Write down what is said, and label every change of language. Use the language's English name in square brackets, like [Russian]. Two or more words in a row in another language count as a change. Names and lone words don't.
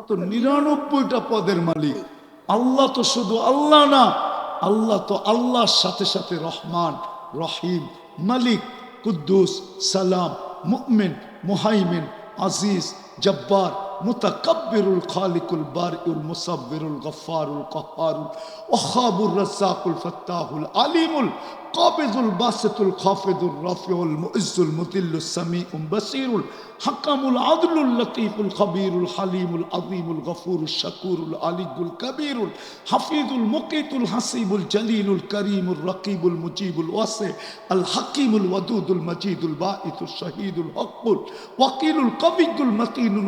[Bangla] তো 99টা পদের মালিক। আল্লাহ তো শুধু আল্লাহ না, আল্লাহ তো আল্লাহর সাথে সাথে রহমান, রহিম, মালিক, কুদ্দুস, সালাম, মুমিন, মুহাইমিন, আজিজ, জব্বার, মুতাকাব্বিরুল, খালিকুল, বারিউল, মুসাব্বিরুল, গফফারুল, কাহ্হারুল, ওয়াহাবুর, রাজ্জাকুল, ফাত্তাহুল, আলিমুল, কাবিজুল, বাসিতুল, খাফিদুর, রাফিউল, মুইজ্জুল, মুদিল্লুস, সামিউম, বাসীরুল, হাকামুল, আদলুল, লতীফুল, খবীরুল, হালিমুল, আযীমুল, গফুরুল, শাকুরুল, আলিয়ুল, কবীরুল, হাফিজুল, মুকীতুল, হাসিবুল, জলিলুল, করিমুল, রকিবুল, মুজিবুল, ওয়াসি, আল হাকিমুল, ওয়াদুদুল, মজিদুল, বাঈতুল, শহীদুল, হকুল, ওয়াকিলুল, কবিয়ুল, মতিনুল,